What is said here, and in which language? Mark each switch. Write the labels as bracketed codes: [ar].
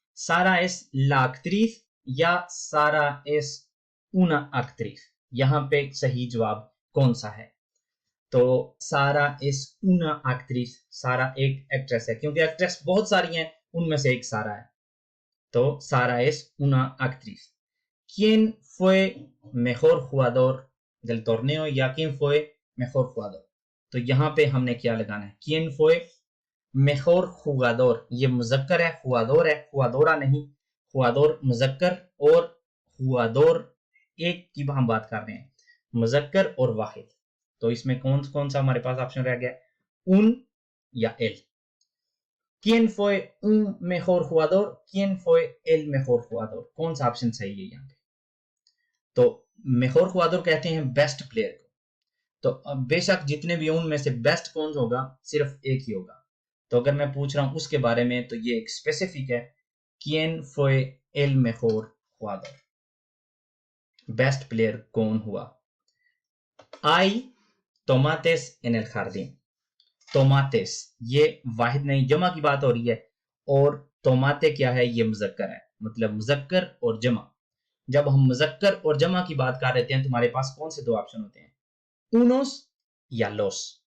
[hi] सारा एस ला एक्ट्रेस या सारा एस una actriz। यहाँ पे सही जवाब कौन सा है? तो सारा इस una actriz, सारा एक एक्ट्रेस है, क्योंकि एक्ट्रेस बहुत सारी हैं, उनमें से एक सारा है, तो सारा [es] es una actriz. ¿Quién fue mejor jugador del torneo या quién fue mejor jugador? [hi] तो यहाँ पे हमने क्या लगाना है, [es] quién fue mejor jugador, [hi] ये मुजक्कर है, jugador है, jugadora नहीं, jugador मुजक्कर और jugador एक की हम बात कर रहे हैं, मुजक्कर और वाहिद। तो इसमें कौन कौन सा हमारे पास ऑप्शन रह गया, un या el। [es] ¿Quién fue un mejor jugador? ¿Quién fue el mejor jugador? [hi] कौन सा ऑप्शन सही है यहाँ पे? तो मेजर jugador कहते हैं बेस्ट प्लेयर को, तो बेशक जितने भी उनमें से बेस्ट कौन होगा, सिर्फ एक ही होगा। तो अगर मैं पूछ रहा हूं उसके बारे में, तो ये एक स्पेसिफिक है, [es] ¿Quién fue el mejor jugador? [hi] Best player कौन हुआ? [es] Hay tomates en el jardín. [hi] टोमाटेस ये वाहिद नहीं, जमा की बात हो रही है, और टोमाटे क्या है, ये मुजक्कर है, मतलब मुजक्कर और जमा। जब हम मुजक्कर और जमा की बात कर रहे हैं तो हमारे पास कौन से दो ऑप्शन होते हैं, unos या los।